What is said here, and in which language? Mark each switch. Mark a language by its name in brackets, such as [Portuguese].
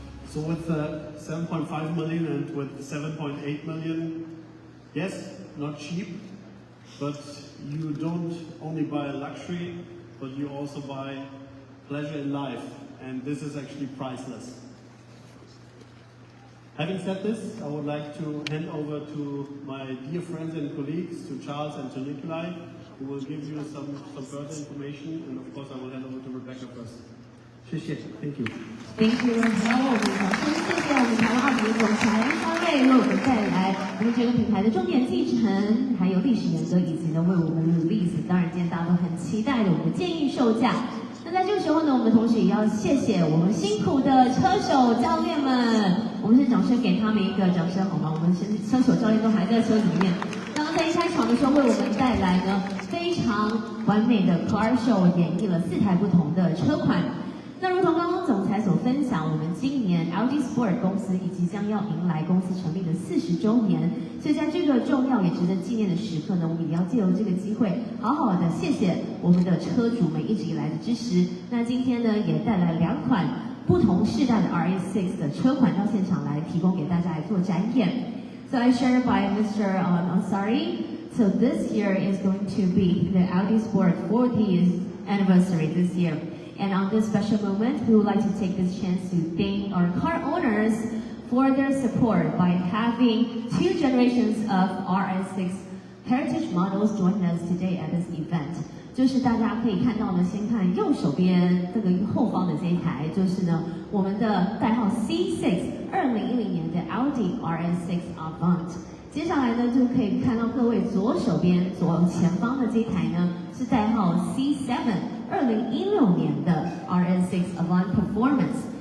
[English] So with 7.5 million and with 7.8 million, yes, not cheap, but you don't only buy a luxury, but you also buy pleasure in life, and this is actually priceless. Having said this, I would like to hand over to my dear friends and colleagues, to Charles and to Nikolai, who will give you some further information, and of course I will hand over to Rebecca first. Thank you. Thank you. [Chinese] 然后我们掌声谢谢我们台湾奥迪总裁3位为我们带来我们这个品牌的重点继承，还有历史沿革，以及呢为我们 release， 当然今天大家都很期待的我们的建议售价。那在这个时候呢，我们同时也要谢谢我们辛苦的车手教练们，我们先掌声给他们一个掌声好吗？我们车手教练都还在车里面。刚刚在一开场的时候为我们带来呢非常完美的 car show， 演绎了4台不同的车款。那如同刚刚总裁所分享，我们今年 Audi Sport 公司也即将要迎来公司成立的40周年，所以在这个重要也值得纪念的时刻呢，我们也要借由这个机会，好好的谢谢我们的车主们一直以来的支持。那今天呢，也带来2款不同世代的 RS6 的车款到现场来提供给大家来做展演。 [English] So I shared by Mr. Ansari. So this year is going to be the Audi Sport 40th anniversary this year. And on this special moment, we would like to take this chance to thank our car owners for their support by having 2 generations of RS6 heritage models join us today at this event. [Chinese] 就是大家可以看到呢，先看右手边这个后方的这一台，就是呢我们的代号 C6 2010年的 Audi RS6 Avant。接下来呢，就可以看到各位左手边左前方的这一台呢，是代号 C7 2016年的 RS6 Avant Performance。